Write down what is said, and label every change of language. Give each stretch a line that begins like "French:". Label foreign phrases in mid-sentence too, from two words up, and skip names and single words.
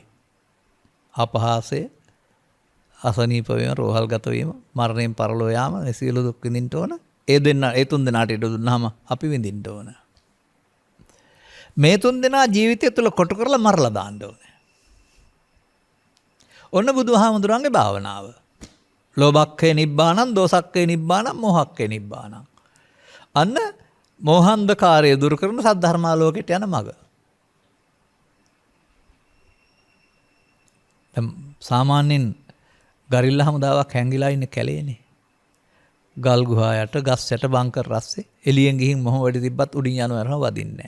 Sinhala: අපහාසය, අසනීප වීම, රෝහල්ගත වීම, මරණයෙන් පරලෝ යාම, මේ සියලු දුක් විඳින්න ඕන. ඒ තුන් දෙනාට ඉඩ දුන්නාම අපි විඳින්න ඕන. මේ තුන් දෙනා ජීවිතය තුළ කොටු කරලා මරලා දාන්න ඕනේ. ඔන්න බුදුහාමුදුරන්ගේ භාවනාව.
Pali: ලෝභක්ඛේ නිබ්බානං, දෝසක්ඛේ නිබ්බානං, මෝහක්ඛේ නිබ්බානං.
Sinhala: අන්න මෝහන්ධකාරය දුරු කරන සද්ධර්මාලෝකයට යන මඟ. සාමාන්‍යයෙන් ගරිල්ලා හමුදාවක් හැංගිලා ඉන්නේ කැලේනේ. ගල් ගුහා යට, ගස් යට බංකර් රස්සේ එළියෙන් ගිහින් මොහොම වැඩි තිබ්බත් උඩින් යනවා වදින්නේ නැහැ.